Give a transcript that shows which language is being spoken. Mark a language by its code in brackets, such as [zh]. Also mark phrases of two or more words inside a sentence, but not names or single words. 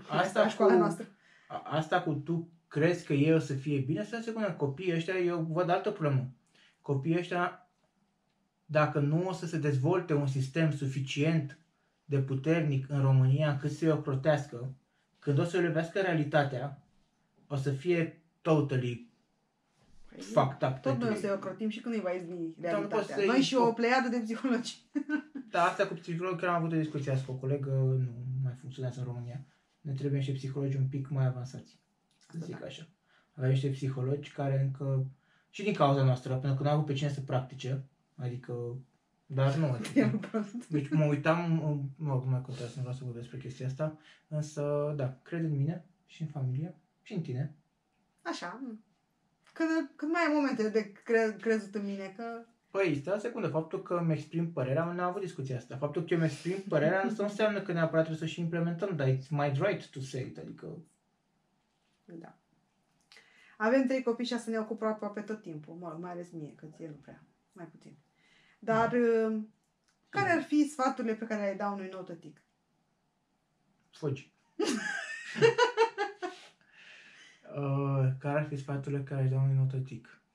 [ro] Asta cu tu crezi că ei o să fie bine, să se pune copiii ăștia, eu văd altă problemă. Copiii ăștia, dacă nu o să se dezvolte un sistem suficient de puternic în România încât să-i ocrotească, când o să lovească realitatea, o să fie [en] totally fucked up. [ro] Tot noi o să-i ocrotim și când îi va izbi realitatea. Noi și o pleiadă de psihologi. Da, asta cu psihologi, chiar am avut o discuție cu o colegă, nu mai funcționează în România. Ne trebuie niște psihologi un pic mai avansați, să zic așa. Avem niște psihologi care încă, și din cauza noastră, pentru că nu au avut pe cine să practice, adică, dar nu. Deci mă uitam, nu mai contează, nu vreau să vorbesc despre chestia asta, însă, da, cred în mine și în familie și în tine. Așa, când mai ai momente de crezut în mine, că... Păi, stai o secundă, faptul că îmi exprim părerea, n-am avut discuția asta. Faptul că îmi exprim părerea nu înseamnă că neapărat trebuie să și implementăm, dar [en] it's my right to say it, [ro] adică... Da. Avem 3 copii și asta ne ocupă aproape tot timpul, mai ales mie, că ție nu prea, mai puțin. Dar care ar fi sfaturile pe care le-ai da unui nou tătic? Fugi. Care ar fi sfaturile pe care le-ai da unui nou tătic?